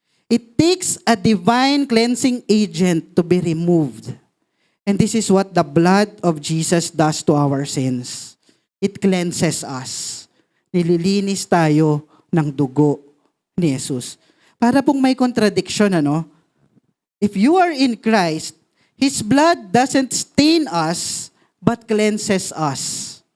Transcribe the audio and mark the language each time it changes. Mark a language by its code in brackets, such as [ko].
[en] It takes a divine cleansing agent to be removed. And this is what the blood of Jesus does to our sins. It cleanses us. [tl] Nililinis tayo ng dugo ni Jesus. Para pong may contradiction, ano? [en] If you are in Christ, His blood doesn't stain us, but cleanses us.